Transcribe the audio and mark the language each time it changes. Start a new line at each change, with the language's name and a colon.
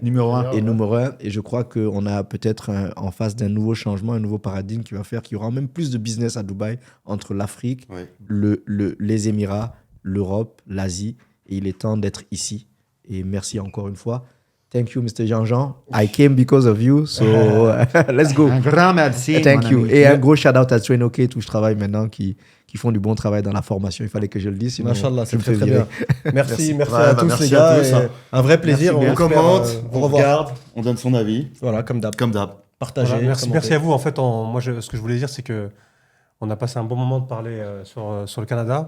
French: Numéro 1. Et je crois qu'on a peut-être en face d'un nouveau changement, un nouveau paradigme qui va faire qu'il y aura même plus de business à Dubaï entre l'Afrique, les Émirats, l'Europe, l'Asie. Et il est temps d'être ici. Et merci encore une fois.
English: Thank you, Mr. Jean-Jean. I came because of you, so let's go.
French: Un grand merci.
English: Thank you.
French: Et un gros shout-out à Train-OK, où je travaille maintenant, qui font du bon travail dans la formation. Il fallait que je le dise. Machallah, c'est très bien. Merci à tous les gars. Un vrai plaisir. On commente, on regarde, on donne son avis. Voilà, comme d'hab. Partagez. Voilà, merci à vous. En fait, moi, ce que je voulais dire, c'est que on a passé un bon moment de parler sur le Canada.